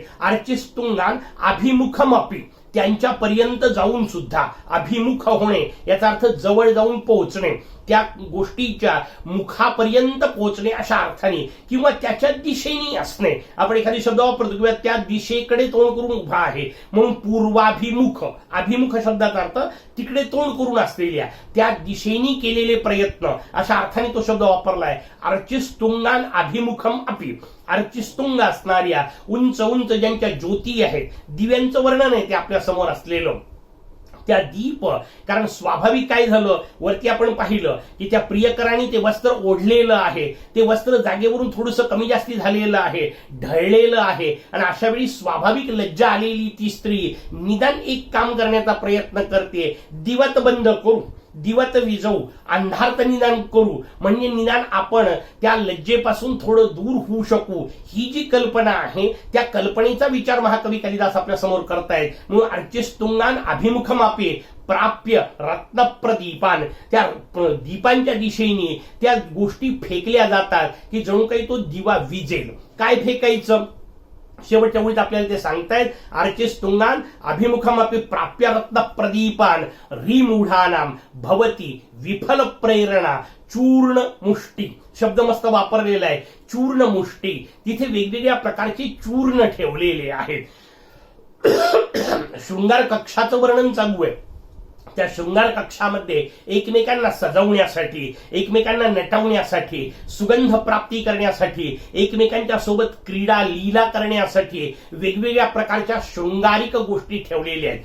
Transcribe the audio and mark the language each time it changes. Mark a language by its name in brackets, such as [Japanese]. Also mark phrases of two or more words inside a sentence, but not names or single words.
[Sanskrit] अर्चिस्तुंगान अभिमुखमपि, [Marathi] त्यांच्यापर्यंत जाऊन सुद्धा, अभिमुख होणे याचा अर्थ जवळ जाऊन पोहोचणे, त्या गोष्टीच्या मुखापर्यंत पोहोचणे अशा अर्थाने, किंवा त्याच्या दिशेने असणे. आपण एखादी शब्द वापरतो किंवा त्या दिशेकडे तोंड करून उभा आहे म्हणून पूर्वाभिमुख, अभिमुख शब्दाचा अर्थ तिकडे तोंड करून असलेल्या, त्या दिशेने केलेले प्रयत्न अशा अर्थाने तो शब्द वापरलाय. [Sanskrit] अर्चिस्तुंगान अभिमुखम अपि, [Marathi] अर्चिस्तुंग असणाऱ्या उंच उंच ज्यांच्या ज्योती आहेत, दिव्यांचं वर्णन आहे ते आपल्या समोर असलेलं, त्या दीप. कारण स्वाभाविक काय झालं, वरती आपण पाहिलं की त्या प्रियकरांनी ते वस्त्र ओढलेलं आहे, ते वस्त्र जागेवरून थोडंसं कमी जास्ती झालेलं आहे, ढळलेलं आहे, आणि अशा वेळी स्वाभाविक लज्जा आलेली ती स्त्री निदान एक काम करण्याचा प्रयत्न करते, दिवत बंद करू, दिवत विजवू, अंधारत निदान करू, म्हणजे निदान आपण त्या लज्जेपासून थोडं दूर होऊ शकू. ही जी कल्पना आहे त्या कल्पनेचा विचार महाकवी कालिदास आपल्या समोर करतायत. [Sanskrit] म्हणून अर्चिस्तुंगान अभिमुखमापे प्राप्य रत्नप्रदीपान, [Marathi] त्या दीपांच्या दिशेने त्या गोष्टी फेकल्या जातात की जणू काही तो दिवा विजेल. काय फेकायचं? शेवटच्या ओळीत आपल्याला ते सांगतायत, [Sanskrit] अर्चिस्तुंगान अभिमुखमपि प्राप्य रत्न प्रदीपान रीमूढानाम भवती विफल प्रेरणा चूर्ण मुष्टी [Marathi] शब्द मस्त वापरलेला आहे. [Sanskrit] चूर्ण मुष्टी, [Marathi] तिथे वेगवेगळ्या प्रकारचे चूर्ण ठेवलेले आहेत. शृंगार कक्षाचं वर्णन चालू आहे. त्या शृंगार कक्षामध्ये एकमेकांना सजवण्यासाठी, एकमेकांना नटवण्यासाठी, सुगंध प्राप्ती करण्यासाठी, एकमेकांच्या सोबत क्रीडा लीला करण्यासाठी वेगवेगळ्या प्रकारच्या शृंगारिक गोष्टी ठेवलेल्या आहेत.